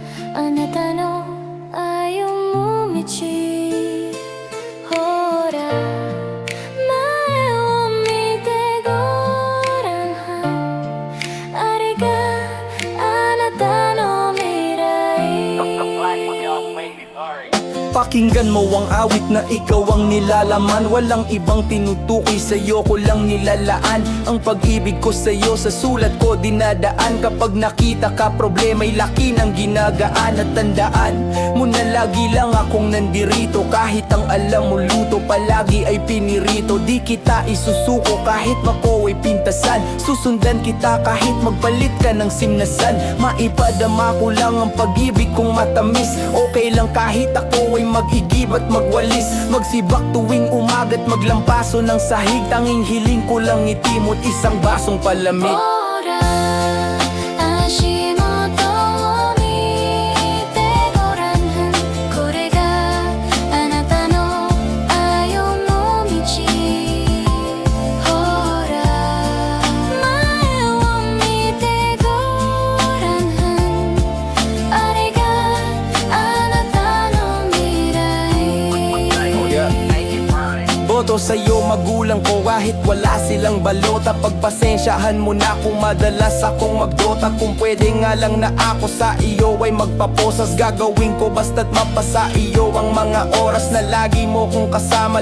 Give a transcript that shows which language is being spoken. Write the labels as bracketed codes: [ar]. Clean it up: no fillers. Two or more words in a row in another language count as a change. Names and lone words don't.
[ja] あなたの愛をも道ほら前を見てごらんあれがあなたの未来 [tl] Pakinggan mo ang awit na ikaw ang nilalaman. Walang ibang tinutukoy, sa'yo ko lang nilalaan. Ang pag-ibig ko sa'yo sa sulat ko dinadaan. Kapag nakita ka problema'y laki ng ginagaan. At tandaan mo na lagi lang akong nandirito. Kahit ang alam mo luto palagi ay pinirito. Di kita isusuko kahit mako'y pintasan. Susundan kita kahit magpalit ka ng simnasan. Maipadama ko lang ang pag-ibig kong matamis. Okay lang kahit ako ay mag-igib at magwalis. Magsibak tuwing umaga't maglampaso ng sahig. Tanging hiling ko lang ngiti mo't isang basong palamig. [ja] ほら足元を見てごらんこれがあなたの愛をも道ほら前を見てごらんあれがあなたの未来 [tl] Boto sa'yo magulang ko kahit wala silang balota. Pagpasensyahan mo na kung madalas akong magdota. Kung pwede nga lang na ako sa iyo ay magpaposas. Gagawin ko basta't mapasa iyo ang mga oras na lagi mo kong kasama.